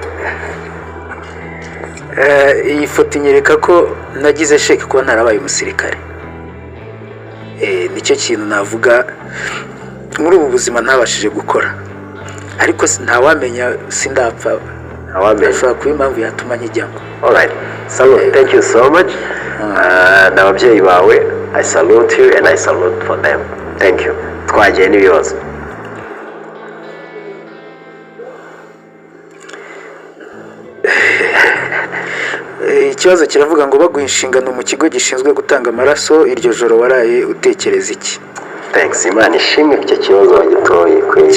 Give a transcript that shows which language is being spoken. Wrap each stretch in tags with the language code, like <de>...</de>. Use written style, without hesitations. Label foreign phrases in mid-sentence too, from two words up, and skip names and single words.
<rw>Iyi foto inyereka ko nagize sheke kuba ntarabaye umusirikare. Nicyo kintu navuga muri ubu buzima ntabashije gukora, ariko ntawamenya sindapfa, ashobora kuba impamvu yatuma nkijyamo.</rw> <en>Alright, salute, thank you so much.</en> <rw>N'ababyeyi bawe,</rw> <en>I salute you and I salute for them. Thank you.</en> <rw>Twagiye n'ibibazo. Ikibazo kiravuga ngo baguha inshingano mu kigo gishinzwe gutanga amaraso, iryo joro waraye utekereza iki? Thanks, Imana ishimwe icyo kibazo wagitoye kwe.</rw>